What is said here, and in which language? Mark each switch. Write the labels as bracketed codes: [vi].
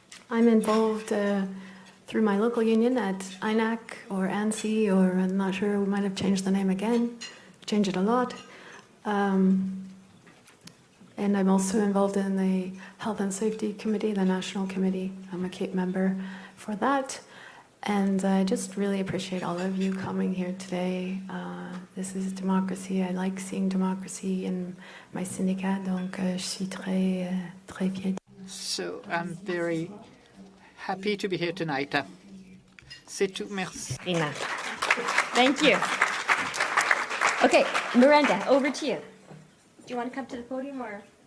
[en] I'm involved through my local union at INAC or ANSI, or I'm not sure, we might have changed the name again, changed it a lot. And I'm also involved in the Health and Safety Committee, the National Committee. I'm a CAPE member for that. And I just really appreciate all of you coming here today. This is democracy. I like seeing democracy in my syndicat, [fr] donc je suis très fière. [en] So I'm very happy to be here tonight. [fr] C'est tout, merci. [en] Rina. Thank you. Okay, Miranda, over to you. Do you want to come to the podium or?